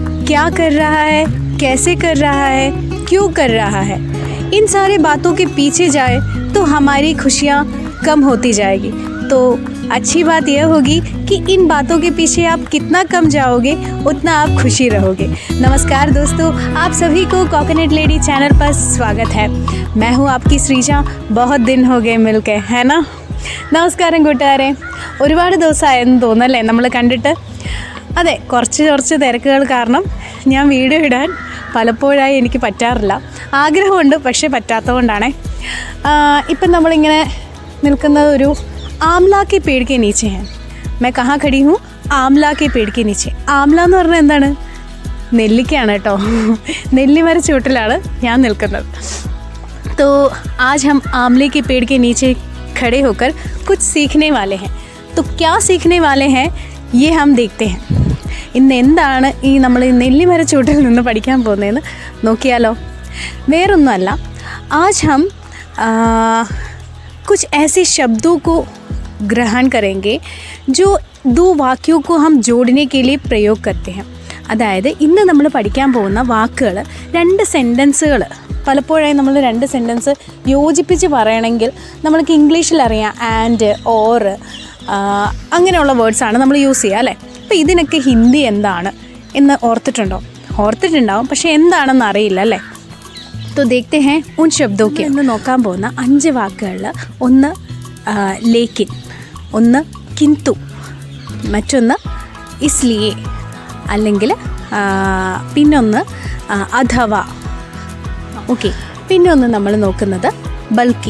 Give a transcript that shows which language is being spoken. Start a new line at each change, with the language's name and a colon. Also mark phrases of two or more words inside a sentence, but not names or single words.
Hindi: क्या कर रहा है, कैसे कर रहा है, क्यों कर रहा है, इन सारे बातों के पीछे जाए तो हमारी खुशियाँ कम होती जाएगी। तो अच्छी बात यह होगी कि इन बातों के पीछे आप कितना कम जाओगे उतना आप खुशी रहोगे। नमस्कार दोस्तों, आप सभी को कोकोनट लेडी चैनल पर स्वागत है। मैं हूँ आपकी श्रीजा। बहुत दिन हो गए मिलके, है ना।
Malayalam: നമസ്കാരം കൂട്ടുകാരെ, ഒരുപാട് ദിവസമായെന്ന് തോന്നല്ലേ നമ്മൾ കണ്ടിട്ട്. അതെ, കുറച്ച് തിരക്കുകൾ കാരണം ഞാൻ വീഡിയോ ഇടാൻ പലപ്പോഴായി എനിക്ക് പറ്റാറില്ല. ആഗ്രഹമുണ്ട്, പക്ഷേ പറ്റാത്തതുകൊണ്ടാണ്. ഇപ്പം നമ്മളിങ്ങനെ നിൽക്കുന്നത് ഒരു
Hindi: आमला के पेड़ के नीचे है. मैं कहाँ खड़ी हूँ? आमला के पेड़ के नीचे.
Malayalam: ആംല എന്ന് പറഞ്ഞാൽ എന്താണ്? നെല്ലിക്കയാണ് കേട്ടോ. നെല്ലിമര ചുവട്ടിലാണ് ഞാൻ നിൽക്കുന്നത്.
Hindi: तो आज हम आमले के पेड़ के नीचे खड़े होकर कुछ सीखने वाले हैं. तो क्या सीखने वाले हैं ये हम देखते हैं.
Malayalam: ഇന്ന് എന്താണ് ഈ നമ്മൾ നെല്ലിമര ചുവട്ടിൽ നിന്ന് പഠിക്കാൻ പോകുന്നതെന്ന് നോക്കിയാലോ. വേറൊന്നുമല്ല,
Hindi: आज हम कुछ ऐसे शब्दों को ग्रहण करेंगे जो दो वाक्यों को हम जोड़ने के लिए प्रयोग करते हैं.
Malayalam: അതായത് ഇന്ന് നമ്മൾ പഠിക്കാൻ പോകുന്ന വാക്കുകൾ, രണ്ട് സെൻറ്റൻസുകൾ. പലപ്പോഴായി നമ്മൾ രണ്ട് സെൻറ്റൻസ് യോജിപ്പിച്ച് പറയണമെങ്കിൽ നമ്മൾക്ക് ഇംഗ്ലീഷിലറിയാം ആൻഡ്, ഓർ, അങ്ങനെയുള്ള വേർഡ്സാണ് നമ്മൾ യൂസ് ചെയ്യുക അല്ലേ. അപ്പോൾ ഇതിനൊക്കെ ഹിന്ദി എന്താണ് എന്ന് ഓർത്തിട്ടുണ്ടാവും, പക്ഷേ എന്താണെന്ന് അറിയില്ല അല്ലേ.
Hindi: तो देखते हैं उन शब्दों के.
Malayalam: ഇന്ന് നോക്കാൻ പോകുന്ന 5 വാക്കുകളിൽ ഒന്ന് ലേക്കിൻ, ഒന്ന് കിന്തു, മറ്റൊന്ന് ഇസ്ലിയെ, അല്ലെങ്കിൽ പിന്നൊന്ന് അഥവാ. ഓക്കെ, പിന്നെ ഒന്ന് നമ്മൾ നോക്കുന്നത് ബൾക്കി.